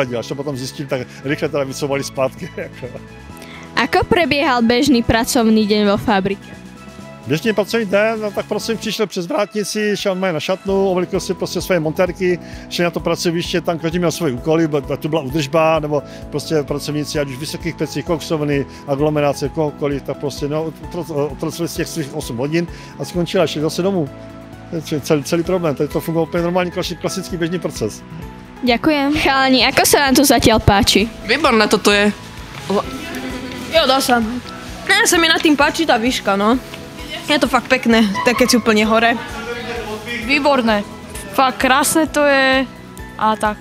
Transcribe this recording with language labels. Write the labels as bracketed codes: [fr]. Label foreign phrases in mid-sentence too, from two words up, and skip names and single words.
[cs] Až to potom zjistili, tak rychle teda vycouvali zpátky. [sk] Ako prebiehal bežný pracovný deň vo fabrike? [cs] Běžný pracovní den, no, tak pracovník přišel přes vrátnici, šel na šatnu, oblikl si prostě svoje montérky, šel na to pracoviště, tam každý měl svoje úkoly, tu byla údržba, nebo prostě pracovníci, ať už Vysokých Pecích, koksovny, aglomerace, kohokoliv, tak prostě no, otracili z těch svých 8 hodin a skončili a šli zase domů. Celý problém, to fungoval úplně normálně klasický běžný proces. [sk] Ďakujem. Chalani, ako sa vám tu zatiaľ páči? Výborné toto je. Jo, dá sa. Ne, sa mi na tým páči tá výška, no. Je to fakt pekné, tak keď si úplne hore. Výborné. Fakt krásne to je a tak.